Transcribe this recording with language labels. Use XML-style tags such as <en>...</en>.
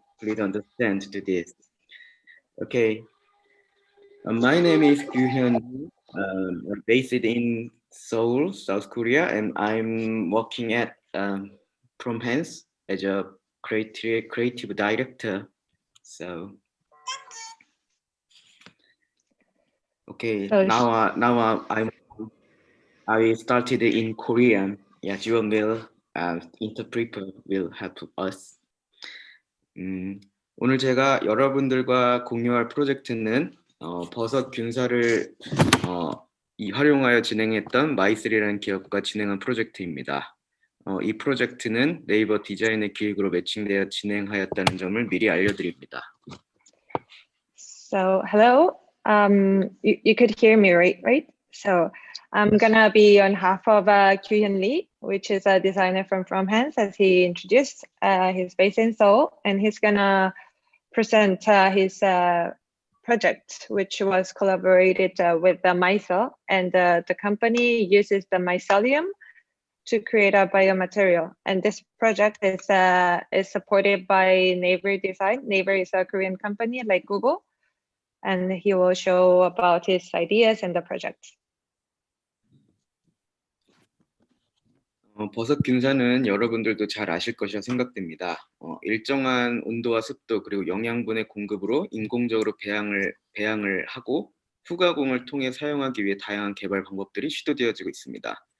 <en>Please understand to this. Okay. My name is Kyung-hyun, based in Seoul, South Korea, and I'm working at Fromhence as a creative director. So, okay, now I started in Korean. Yeah, Jiwon will interpreter will help us.</en> <ko>오늘 제가 여러분들과 공유할 프로젝트는 버섯 균사를 활용하여 진행했던 마이셀이라는 기업과 진행한 프로젝트입니다. 이 프로젝트는 네이버 디자인의 기획으로 매칭되어 진행하였다는 점을 미리 알려드립니다.</ko> <en>So hello, you could hear me right? So I'm gonna be on behalf of Kyung Lee, which is a designer from Fromhence, as he introduced. He's based in Seoul, and he's gonna present his project, which was collaborated with the MyCel, and the company uses the mycelium to create a biomaterial. And this project is supported by Naver Design. Naver is a Korean company like Google, and he will show about his ideas and the project.</en> <ko>버섯 균사는 여러분들도 잘 아실 것이라 생각됩니다. 일정한 온도와 습도 그리고 영양분의 공급으로 인공적으로 배양을 하고 후가공을 통해 사용하기 위해 다양한 개발 방법들이 시도되어지고 있습니다.</ko>